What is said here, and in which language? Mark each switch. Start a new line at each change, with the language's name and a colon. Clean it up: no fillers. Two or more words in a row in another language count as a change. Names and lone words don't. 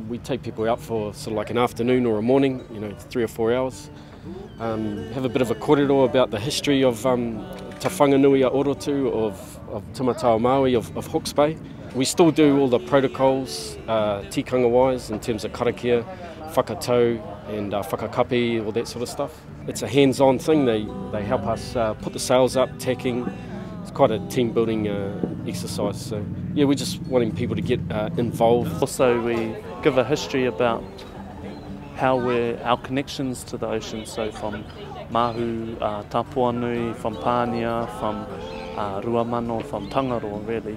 English: take people out for sort of like an afternoon or a morning, 3 or 4 hours. Have a bit of a kōrero about the history of Te Whanganui a Orotu, of Te Matau Maui, of Hawke's Bay. We still do all the protocols, tikanga-wise, in terms of karakia, whakatau and whakakapi, all that sort of stuff. It's a hands-on thing. They help us put the sails up, tacking. It's quite a team-building exercise. So yeah, we're just wanting people to get involved. Also, we give a history about how our connections to the ocean, so from Mahu, Tapuanui, from Pānia, from Ruamano, from Tangaroa really.